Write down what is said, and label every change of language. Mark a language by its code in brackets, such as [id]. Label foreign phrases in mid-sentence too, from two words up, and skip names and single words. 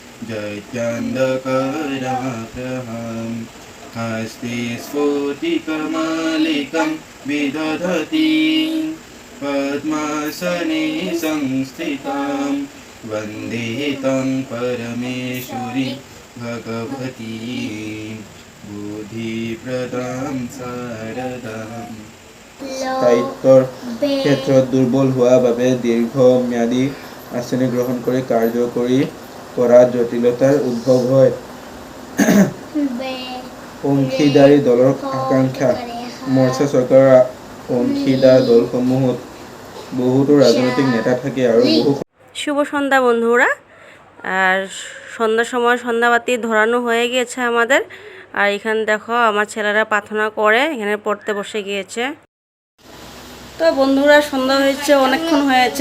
[sa] जयत्यन्धकराप्रहं हस्ते स्फुटिकमालिकं विदधति पद्मासने संस्थितां वन्दे तं परमेश्वरी भगवती बुद्धिप्रदां शारदाम्। [as] সাহিত্যৰ ক্ষেত্ৰত দুৰ্বল হোৱাৰ বাবে দীৰ্ঘম্যাদী আঁচনি গ্ৰহণ কৰি কাৰ্যকৰী কৰাত জটিলতাৰ উদ্ভৱ হয়। অংশীদাৰী দলৰ আকাংক্ষা মৰ্চা চৰকাৰৰ অংশীদাৰ দলসমূহত বহুতো রাজনৈতিক নেতা থাকে আর বহু। [bn] শুভ সন্ধ্যা বন্ধুরা। আর সন্ধ্যার সময় সন্ধ্যাবাতি ধরানো হয়ে গিয়েছে আমাদের। আর এখানে দেখো আমার ছেলেরা প্রার্থনা করে এখানে পড়তে বসে গিয়েছে। তো বন্ধুরা সন্ধ্যা হয়েছে, অনেকক্ষণ হয়েছে।